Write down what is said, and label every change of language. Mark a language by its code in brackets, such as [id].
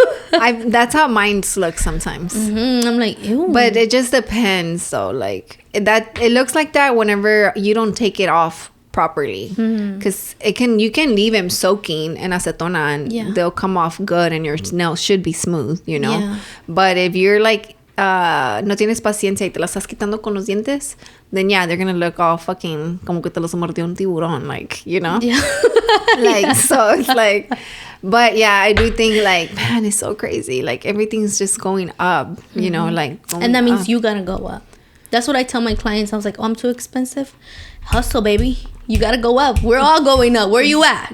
[en] That's how mine look sometimes. I'm like, ew. But it just depends, though. Like it looks like that whenever you don't take it off properly, because you can leave them soaking in acetona and they'll come off good, and your nails should be smooth, you know. Yeah. But if you're like [es] no tienes paciencia y te las estás quitando con los dientes, [en] then they're gonna look all fucking [es] como que te los mordió un tiburón, [en] like, you know. Yeah. Like, so it's like, but yeah, I do think, like, man, it's so crazy. Like, everything's just going up, you know, like. And that means you gotta go up. That's what I tell my clients. I was like, oh, I'm too expensive. Hustle, baby. You gotta go up. We're all going up. Where you at?